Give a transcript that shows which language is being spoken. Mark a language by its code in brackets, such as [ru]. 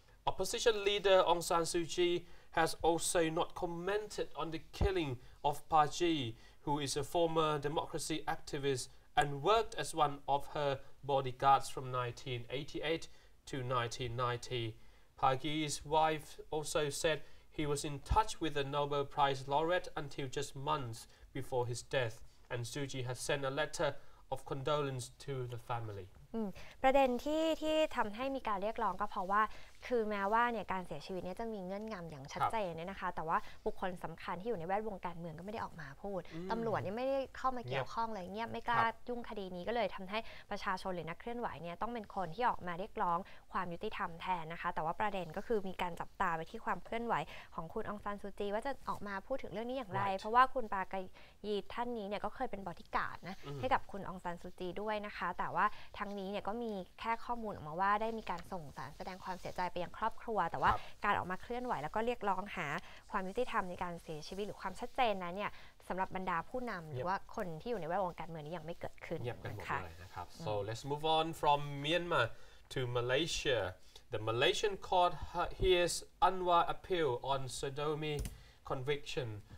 [en] Opposition leader Aung San Suu Kyi has also not commented on the killing of Paji, who is a former democracy activist and worked as one of her bodyguards from 1988 to 1990. Pagi's wife also said he was in touch with the Nobel Prize laureate until just months before his death, and Suu Kyi has sent a letter of condolence to the family. [th] ประเด็นที่ทำให้มีการเรียกร้องก็เพราะว่าคือแม้ว่าเนี่ยการเสียชีวิตเนี่ยจะมีเงื่อนงำอย่างชัดเจนเนี่ยนะคะแต่ว่าบุคคลสำคัญที่อยู่ในแวดวงการเมืองก็ไม่ได้ออกมาพูดตำรวจเนี่ยไม่ได้เข้ามาเกี่ยวข้องเลยเงียบไม่กล้ายุ่งคดีนี้ก็เลยทำให้ประชาชนหรือนักเคลื่อนไหวเนี่ยต้องเป็นคนที่ออกมาเรียกร้องความยุติธรรมแทนนะคะแต่ว่าประเด็นก็คือมีการจับตาไปที่ความเคลื่อนไหวของคุณองซานซูจีว่าจะออกมาพูดถึงเรื่องนี้อย่างไรเพราะว่าคุณปากา ยีท่านนี้เนี่ยก็เคยเป็นบอดี้การ์ดนะให้กับคุณองซานซูจีด้วยนะคะแต่ว่าทั้งนี้เนี่ยก็มีแค่ข้อมูลออกมาว่าได้มีการส่งสารแสดงความเสียใจไปยังครอบครัวแต่ว่าการออกมาเคลื่อนไหวแล้วก็เรียกร้องหาความยุติธรรมในการเสียชีวิตหรือความชัดเจนนั้นเนี่ยสำหรับบรรดาผู้นำหรือว่าคนที่อยู่ในแวดวงการเมืองนี้ยังไม่เกิดขึ้นนะคะ [en] So let's move on from Myanmar to Malaysia. The Malaysian court hears Anwar appeal on sodomy conviction.